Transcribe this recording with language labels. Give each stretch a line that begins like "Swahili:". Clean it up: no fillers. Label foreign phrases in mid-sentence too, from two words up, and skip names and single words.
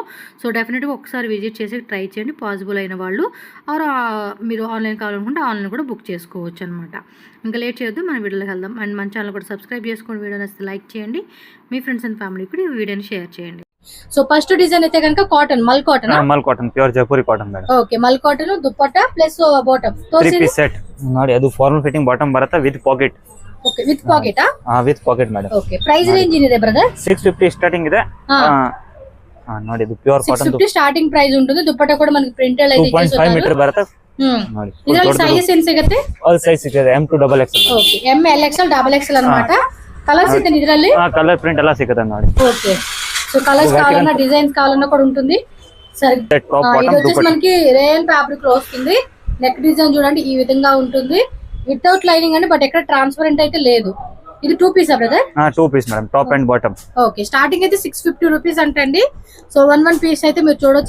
Telugu: సో డెఫినెట్గా ఒకసారి విజిట్ చేసి ట్రై చేయండి పాసిబుల్ అయిన వాళ్ళు. ఆర్ మీరు ఆన్లైన్ కావాలనుకుంటే ఆన్లైన్ కూడా బుక్ చేసుకోవచ్చు అనమాట. ఇంకా లేట్ చేయొద్దు, మన వీడియోలోకి వెళ్దాం. అండ్ మన ఛానల్ కూడా సబ్స్క్రైబ్ చేసుకోండి, వీడియో నచ్చితే లైక్ చేయండి, మీ
English: friends and family
Telugu: కూడా ఈ వీడియోని షేర్ చేయండి.
English: so first design
Telugu: అయితే కనుక కాటన్, మల్ కాటన్
English: pure Jaipuri cotton madam. okay, mul cotton dupatta plus bottom three piece set
Kannada: ನೋಡಿ. ಅದು
English: formal fitting bottom
Kannada: ಬರುತ್ತೆ
English: with pocket. okay, with pocket. with pocket madam.
Kannada: ಓಕೆ,
English: price range
Kannada: ಏನಿದೆ ಬ್ರದರ್? 650 ಸ್ಟಾರ್ಟಿಂಗ್ ಇದೆ. ನೋಡಿ ಇದು
English: pure cotton.
Kannada: 650
English: starting price
Kannada: ఉంటుంది. ದುಪ್ಪಟ್ಟ ಕೂಡ మనకి ಪ್ರಿಂಟ್ ಎಲ್ಲ ಇದೆ. 2.5 ಮೀಟರ್ ಬರುತ್ತೆ ನೋಡಿ. ಇದರಲ್ಲಿ ಸೈಜಸ್ ಏನು ಸಿಗುತ್ತೆ?
English: all size
Kannada: ಸಿಗುತ್ತೆ, M to XXL.
English: okay, M L XL double XL
Kannada: ಅన్నమాట. కలర్స్ ಇದೆ ಇದರಲ್ಲಿ.
English: color print
Kannada: ಎಲ್ಲ ಸಿಗುತ್ತೆ ನೋಡಿ.
Telugu: ఓకే, సో కలర్స్ కావాలన్నా డిజైన్స్ కావాలన్నా కూడా ఉంటుంది. సరే, ఇది వచ్చేసి మనకి రేయన్ ఫ్యాబ్రిక్ లో వస్తుంది. నెక్ డిజైన్ చూడండి ఈ విధంగా ఉంటుంది,
English: without lining
Telugu: అండి, బట్ ఎక్కడ ట్రాన్స్పరెంట్ అయితే లేదు. ఇది 2 పీస్ బ్రదర్? 2 పీస్ మేడం,
English: top and bottom.
Telugu: ఓకే, స్టార్టింగ్ అయితే 650 రూపీస్ అంటండి. సో 1 పీస్ అయితే మీరు చూడొచ్చు.